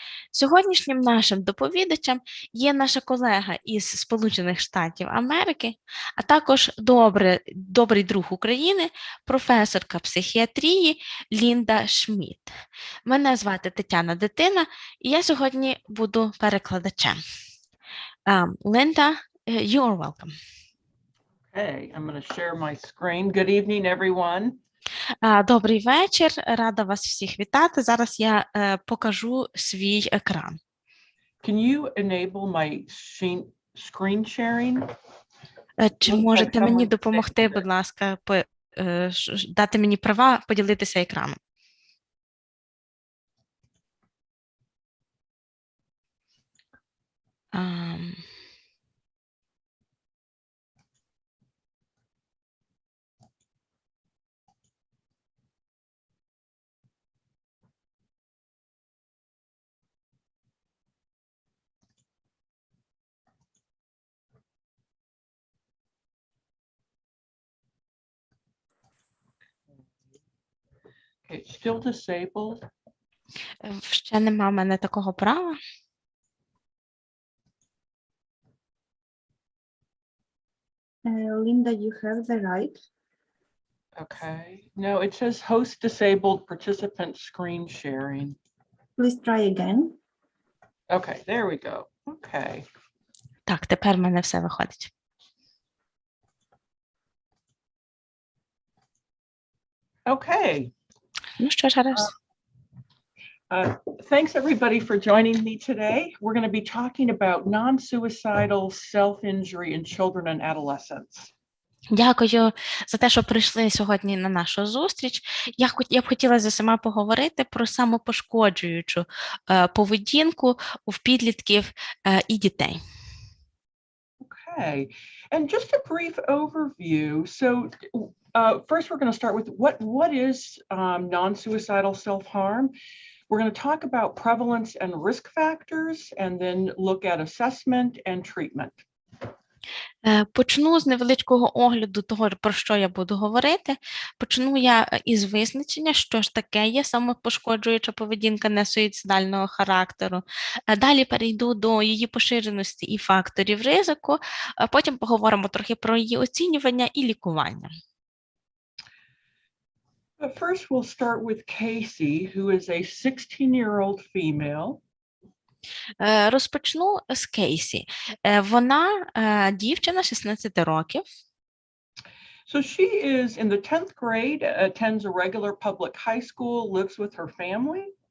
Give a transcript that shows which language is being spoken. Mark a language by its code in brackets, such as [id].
[uk] Сьогоднішнім нашим доповідачем є наша колега із Сполучених Штатів Америки, а також добрий друг України, професорка психіатрії Лінда Шмідт. Мене звати Тетяна Дитина, і я сьогодні буду перекладачем. [en] Linda, you're welcome. Okay, I'm going to share my screen. Good evening, everyone. [uk] Добрий вечір, рада вас всіх вітати. Зараз я покажу свій екран. [en] Can you enable my screen sharing? [uk] Чи можете мені допомогти, будь ласка, дати мені права поділитися екраном? [en] Okay, still disabled. [uk] Ще нема в мене такого права. [en] Linda, you have the right. Okay. No, it says host disabled participant screen sharing. Please try again. Okay, there we go. Okay. [uk] Так, тепер в мене все виходить. [en] Okay. [uk] Ну що ж, раз. [en] Thanks everybody for joining me today. We're going to be talking about non-suicidal self-injury in children and adolescents. [uk] Дякую за те, що прийшли сьогодні на нашу зустріч. Я б хотіла з усіма поговорити про самопошкоджуючу поведінку у підлітків і дітей. [en] Okay, and just a brief overview. So first we're going to start with what is non-suicidal self-harm. We're going to talk about prevalence and risk factors, and then look at assessment and treatment. [uk] Почну з невеличкого огляду того, про що я буду говорити. Почну я із визначення, що ж таке є самопошкоджуюча поведінка несуїцидального характеру. Далі перейду до її поширеності і факторів ризику, а потім поговоримо трохи про її оцінювання і лікування. [en] But first we'll start with Casey, who is a 16-year-old female. [uk] Розпочну з Кейсі. Вона дівчина 16 років. [en] So she is in the 10th grade, attends a regular public high school, lives with her family.